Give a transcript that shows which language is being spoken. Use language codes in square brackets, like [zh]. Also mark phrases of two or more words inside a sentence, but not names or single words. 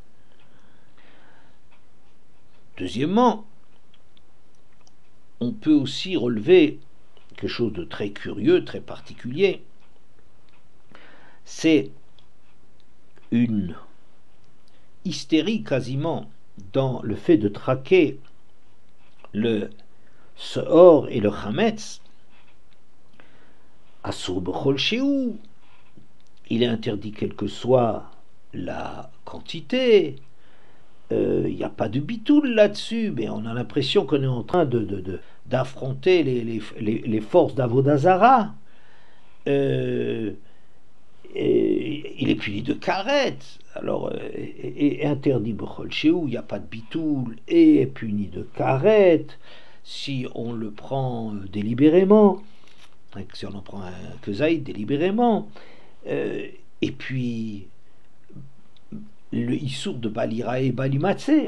[fr] Deuxièmement, on peut aussi relever quelque chose de très curieux, très particulier. C'est une hystérie quasiment dans le fait de traquer le Seor et le Chametz. [he] אסור בכל שהוא, [fr] il est interdit quelle que soit la quantité. Il n'y a pas de bitoul là-dessus, mais on a l'impression qu'on est en train d'affronter les forces d'Avodazara. Il est puni de karet. Alors, et interdit [he] בכל שהוא, [fr] il n'y a pas de bitoul, et est puni de karet si on le prend délibérément, si on en prend un kezaïd délibérément. Et puis le issour de Balira et Balimatsé.